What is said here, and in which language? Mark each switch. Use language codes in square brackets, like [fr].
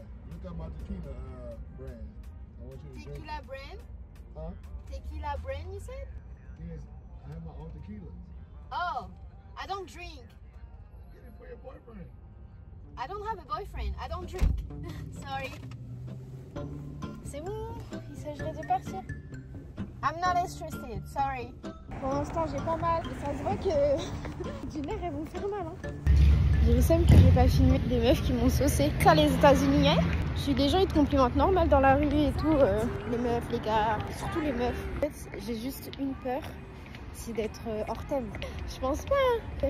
[en] Look at my tequila brand. I want you to drink. Tequila brand? Huh? Tequila brand, you said? Yes, I have my own tequilas. Oh, I don't drink. Get it for your boyfriend. I don't have a boyfriend. I don't drink. Sorry. [fr] C'est bon, il s'agirait de partir. [en] I'm not interested, sorry. [fr] Pour l'instant, j'ai pas mal. Et ça se voit que du nerf, elles vont me faire mal. Hein. J'ai le seum que j'ai pas filmé des meufs qui m'ont saucé. Ça, les États-Unis, hein. J'ai des gens, ils te complimentent normal dans la rue et tout. Les meufs, les gars, surtout les meufs. En fait, j'ai juste une peur, c'est d'être hors thème. Je pense pas. Hein.